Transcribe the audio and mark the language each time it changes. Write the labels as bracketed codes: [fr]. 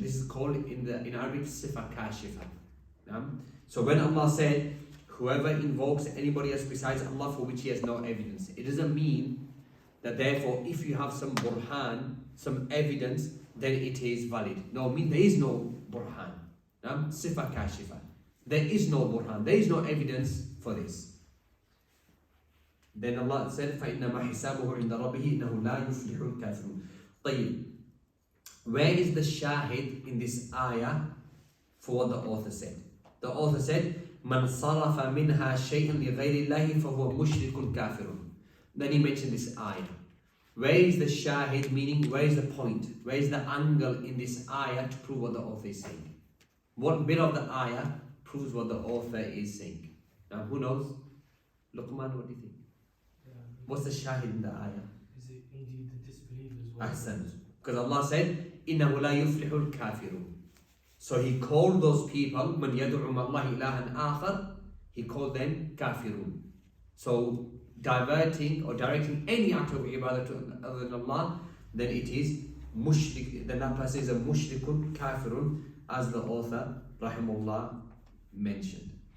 [en] This is called in Arabic sifa kashifa. So when Allah said, whoever invokes anybody else besides Allah for which he has no evidence, it doesn't mean that therefore if you have some burhan, some evidence, then it is valid. No, I mean there is no burhan. Sifa kashifa. There is no burhan, there is no evidence for this. [ar] Then Allah said, فَإِنَّمَا حِسَابُهُ عِنْدَ رَبِّهِ إِنَّهُ لَا يُفْلِحُ الْكَافِرُونَ. طيب, [en] where is the shahid in this ayah for what the author said? The author said, [ar] مَنْ صَرَفَ مِنْهَا شَيْئًا لِغَيْرِ اللَّهِ فَهُوَ مُشْرِكٌ كَافِرٌ. [en] Then he mentioned this ayah. Where is the shahid, meaning where is the point? Where is the angle in this ayah to prove what the author is saying? What bit of the ayah proves what the author is saying? Now who knows? Luqman, what do you think? What's the shahid in the ayah? Is it indeed the disbelievers? Well? Ahsan. Because Allah said, [ar] إِنَّهُ لَا يُفْلِحُ الْكَافِرُونَ. [en] So He called those people, [ar] مَنْ يَدْعُ مَعَ اللَّهِ إِلَهًا آخَرَ, [en] He called them kafirun. So diverting or directing any act of ibadah to other than Allah, then it is mushrik, then that person is a mushrikun, kafirun, as the author, rahimahullah, mentioned.